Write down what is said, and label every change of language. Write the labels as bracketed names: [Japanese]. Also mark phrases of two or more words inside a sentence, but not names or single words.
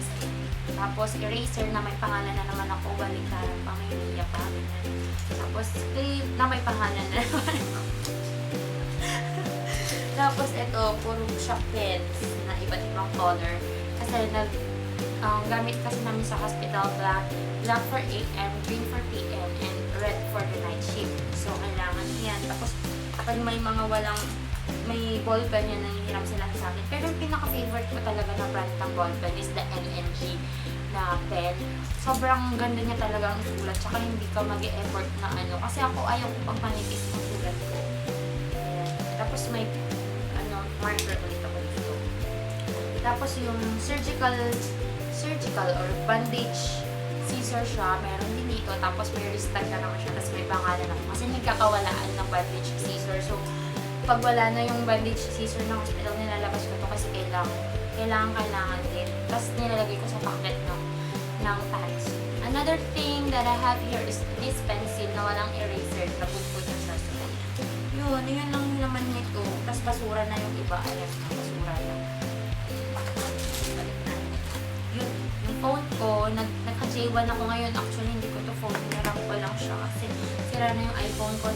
[Filipino] Tapos, eraser na may pangalan na naman ako, baliktaran pa, may niya pa. Tapos, clip na may pangalan na naman ako. Tapos, ito, puro [English] shop pens [Filipino] na iba't ibang color. Kasi, gamit kasi namin sa [English] hospital, black for AM, green for PM, and red for the night shift. [Filipino] So, kailangan yan. Tapos, kapag may mga may ball pen yan, nangihiram sila sa akin. Pero yung pinaka-favorite ko talaga na brand ng [English] ball pen is the [Filipino] NNG na pen. Sobrang ganda niya talaga ang sulat. Tsaka hindi ka mag-e-effort na Kasi ako ayaw ko pag manipis ng sulat ko. Ayan. Tapos may marker ulit ako dito. Tapos yung [English] surgical or bandage scissor [Filipino] siya, meron din dito. Tapos may wrist tag na naman siya. Tapos may pangalan ako. Kasi nagkakawalaan ng [English] bandage scissor. [Filipino] So, pag wala na yung [English] bandage scissor [Filipino] ng hospital, nilalabas ko to kasi kailangan din. Tapos nilalagay ko sa packet ng tags. [English] Another thing that I have here is this pencil [Filipino] na walang [English] eraser. [Filipino] Nabudbud na siya. So, yun lang naman nito. Tapos basura na yung iba. Ayan, basura na. Yung phone ko, nagka-J1 ako ngayon. Actually, hindi ko to phone. Hinarap ko lang siya kasi sira na yung iPhone ko.